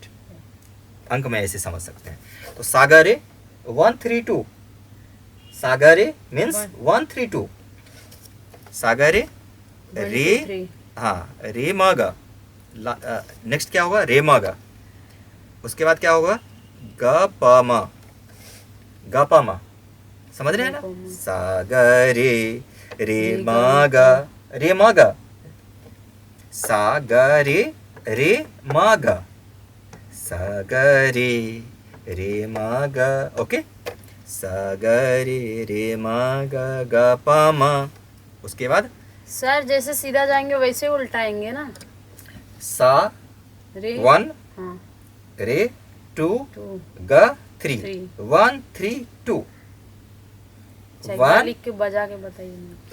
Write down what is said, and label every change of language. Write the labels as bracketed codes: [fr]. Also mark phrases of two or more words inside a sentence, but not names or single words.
[hi] अंक में ऐसे समझ सकते हैं। तो सागरे 132, सागरे मीन्स 132, सागरे रे, हाँ रे मागा, नेक्स्ट क्या होगा रे मागा, उसके बाद क्या होगा ग प म, ग प म, समझ रहे हैं ना। सागरे रे मागा, रे मागा, सागरे रे मागा, सागरे रे मागा, ओके। सागरे रे मागा ग प म, उसके बाद सर जैसे सीधा जाएंगे वैसे उल्टाएंगे ना। सा रे वन, हाँ, रे टू, टू ग थ्री, 1 3 2, वन लिख के बजा के बताइए।